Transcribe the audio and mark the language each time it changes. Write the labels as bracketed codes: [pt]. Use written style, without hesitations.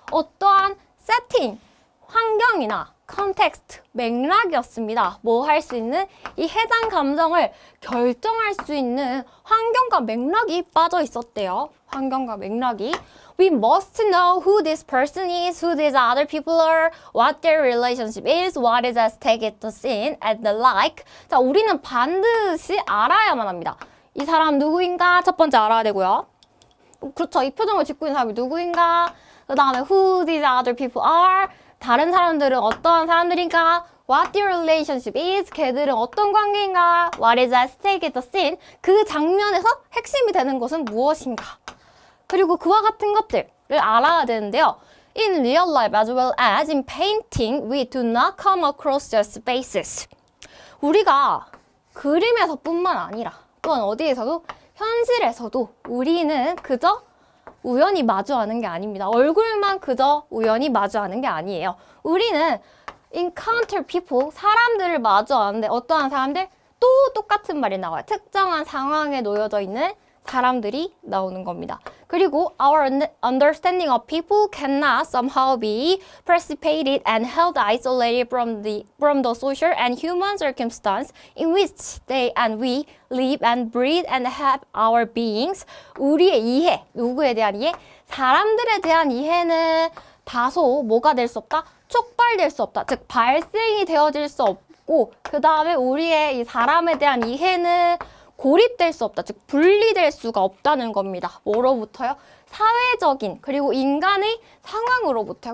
[ko] 어떠한 세팅, 환경이나 컨텍스트, 맥락이었습니다. 뭐 할 수 있는? 이 해당 감정을 결정할 수 있는 환경과 맥락이 빠져 있었대요. 환경과 맥락이. [en] We must know who this person is, who these other people are, what their relationship is, what is at stake at the scene, and the like. [ko] 자, 우리는 반드시 알아야만 합니다. 이 사람 누구인가? 첫 번째 알아야 되고요. 그렇죠. 이 표정을 짓고 있는 사람이 누구인가? 그 다음에 [en] who these other people are. [ko] 다른 사람들은 어떠한 사람들인가? [en] What their relationship is. [ko] 걔들은 어떤 관계인가? [en] What is at stake at the scene. [ko] 그 장면에서 핵심이 되는 것은 무엇인가? 그리고 그와 같은 것들을 알아야 되는데요. [en] In real life as well as in painting, we do not come across just spaces. [ko] 우리가 그림에서뿐만 아니라 또한 어디에서도 현실에서도 우리는 그저 우연히 마주하는 게 아닙니다. 얼굴만 그저 우연히 마주하는 게 아니에요. 우리는 [en] encounter people, [ko] 사람들을 마주하는데 어떠한 사람들? 또 똑같은 말이 나와요. 특정한 상황에 놓여져 있는 사람들이 나오는 겁니다. [en] 그리고 our understanding of people cannot somehow be precipitated and held isolated from the social and human circumstance in which they and we live and breathe and have our beings. [ko] 우리의 이해, 누구에 대한 이해? 사람들에 대한 이해는 다소 뭐가 될 수 없다? 촉발될 수 없다. 즉 발생이 되어질 수 없고 그 다음에 우리의 이 사람에 대한 이해는 고립될 수 없다. 즉 분리될 수가 없다는 겁니다. 뭐로부터요? 사회적인 그리고 인간의 상황으로부터요.